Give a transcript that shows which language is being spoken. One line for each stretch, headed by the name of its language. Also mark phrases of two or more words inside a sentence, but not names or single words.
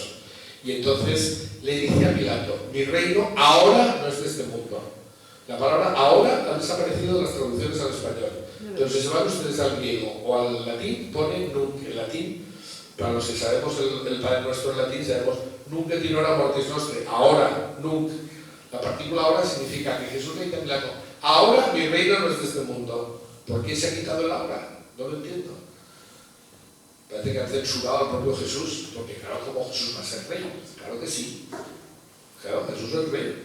Spanish: Y entonces le dice a Pilato, mi reino ahora no es de este mundo. La palabra ahora ha desaparecido de las traducciones al español. Pero si se van ustedes al griego o al latín, pone nunc. En latín, para los que sabemos el Padre Nuestro en latín, sabemos
Latin: nunc et in hora mortis nostre,
Spanish: ahora, nunc. La partícula ahora significa que Jesús le dice a Pilato, ahora mi reino no es de este mundo. ¿Por qué se ha quitado el ahora? No lo entiendo. Parece que han censurado al propio Jesús, porque claro, ¿cómo Jesús va a ser rey? Claro que sí. Claro, Jesús es rey.